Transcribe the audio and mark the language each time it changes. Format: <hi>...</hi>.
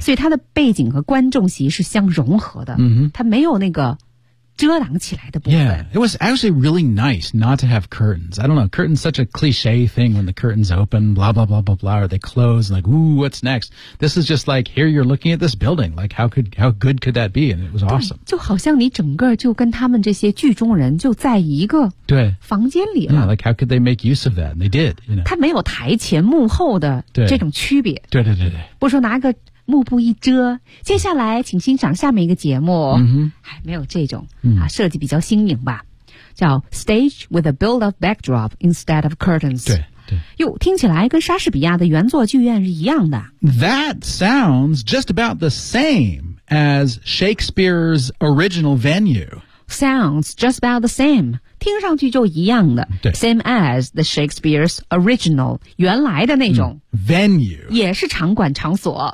<zh>所以它的背景和观众席是相融合的、 mm-hmm. 它没有那个遮挡起来的部分</zh> <en>Yeah, it was actually really nice not to have curtains I don't know, curtains such a cliche thing when the curtains open, blah blah blah blah blah or they close, like, ooh, what's next This is just like, here you're looking at this building Like, how good could that be? And it was awesome</en> <zh>就好像你整个就跟他们这些剧中人就在一个房间里了</zh> <en>Yeah, like how could they make use of that? And they did, you know</en> <zh>它没有台前幕后的这种区别对, 对对对对不说拿个幕布一遮，接下来请欣赏下面一个节目。嗯、哎、没有这种、嗯、啊，设计比较新颖吧，叫</zh> <en>Stage with a Build-up Backdrop Instead of Curtains。</en> <zh>对对，哟，听起来跟莎士比亚的原作剧院是一样的。</zh> <en>That sounds just about the same as Shakespeare's original venue. Sounds just about the same.</en> <zh>听上去就一样的</zh> <en>same as the Shakespeare's original</en> <zh>原来的那种、</zh> <en>venue</en> <zh>也是场馆场所</zh>